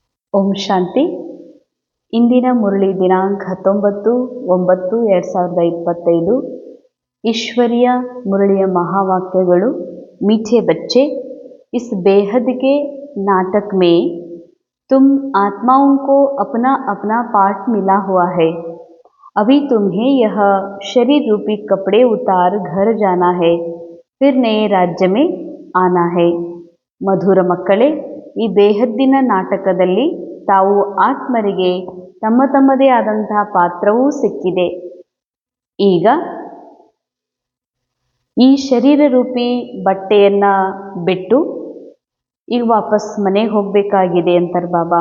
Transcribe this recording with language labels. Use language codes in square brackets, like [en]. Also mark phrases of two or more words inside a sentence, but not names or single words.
[kn] ಓಂ ಶಾಂತಿ. ಇಂದಿನ ಮುರಳಿ ದಿನಾಂಕ 19/9/2025. [hi] ईश्वरीय मुरलिय महावाक्यಗಳು. मीठे बच्चे, इस बेहद के नाटक में तुम आत्माओं को अपना अपना पार्ट मिला हुआ है. अभी तुम्हें यह शरीर रूपी कपड़े उतार घर जाना है, फिर नए राज्य में आना है. [kn] ಮಧುರ ಮಕ್ಕಳೇ, ಈ ಬೇಹದ್ದಿನ ನಾಟಕದಲ್ಲಿ ತಾವು ಆತ್ಮರಿಗೆ ತಮ್ಮ ತಮ್ಮದೇ ಆದಂತಹ ಪಾತ್ರವೂ ಸಿಕ್ಕಿದೆ. ಈಗ ಈ ಶರೀರ ರೂಪಿ ಬಟ್ಟೆಯನ್ನ ಬಿಟ್ಟು ಈಗ ವಾಪಸ್ ಮನೆಗೆ ಹೋಗಬೇಕಾಗಿದೆ ಅಂತಾರೆ ಬಾಬಾ.